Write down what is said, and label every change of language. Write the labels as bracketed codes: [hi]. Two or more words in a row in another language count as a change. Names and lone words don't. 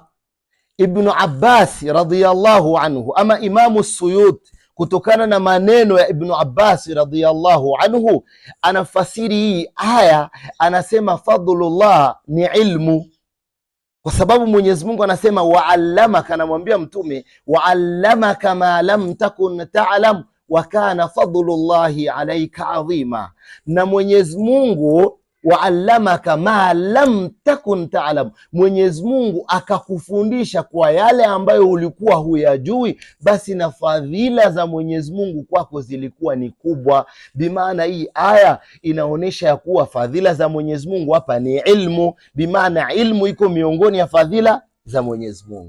[sw] Ibnu Abbas [ar] رضي الله عنه, [sw] ama Imamu Suyuti, kutokana na maneno ya Ibnu Abbas [ar] رضي الله عنه, [sw] anafasiri hii aya, anasema fadlullah ni ilmu, kwa sababu Mwenyezi Mungu anasema wa'allamaka, anamwambia mtume, [ar] وعلمك ما لم تكن تعلم وكان فضل الله عليك عظيما. [sw] Na Mwenyezi Mungu [ar] وعلمك ما لم تكن تعلم, [sw] Mwenyezi Mungu akakufundisha kwa yale ambayo ulikuwa huyajui, basi na fadhila za Mwenyezi Mungu kwako zilikuwa ni kubwa. Bimaana hii aya inaonyesha ya kuwa fadhila za Mwenyezi Mungu hapa ni ilmu, bimaana ilmu iko miongoni ya fadhila za Mwenyezi Mungu.